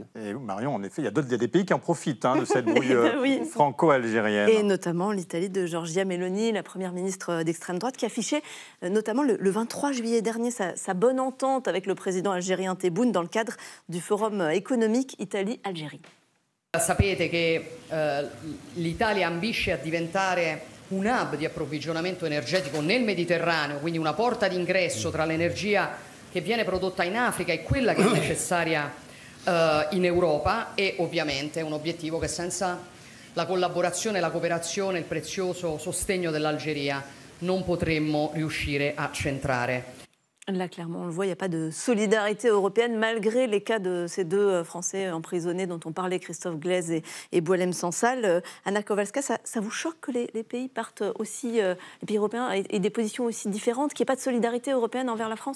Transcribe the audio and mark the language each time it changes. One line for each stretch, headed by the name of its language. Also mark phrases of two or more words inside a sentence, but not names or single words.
French: Et Marion, en effet, il y a des pays qui en profitent de cette brouille franco-algérienne. Et notamment l'Italie de Giorgia Meloni, la première ministre d'extrême droite, qui affichait notamment le 23 juillet dernier sa bonne entente avec le président algérien Tebboune dans le cadre du forum économique Italie-Algérie.
Italian: Sapete che l'Italia ambisce a diventare un hub di approvvigionamento energetico nel Mediterraneo, quindi una porta d'ingresso tra l'energia che viene prodotta in Africa e quella che è necessaria in Europa, e ovviamente un obiettivo che senza la collaborazione, la cooperazione, il prezioso sostegno dell'Algeria non potremmo riuscire a centrare.
French: Là, clairement, on le voit, il n'y a pas de solidarité européenne, malgré les cas de ces deux Français emprisonnés dont on parlait, Christophe Glaise et Boualem Sansal. Anna Kowalska, ça vous choque que les pays partent aussi, les pays européens, aient des positions aussi différentes, qu'il n'y ait pas de solidarité européenne envers la France ?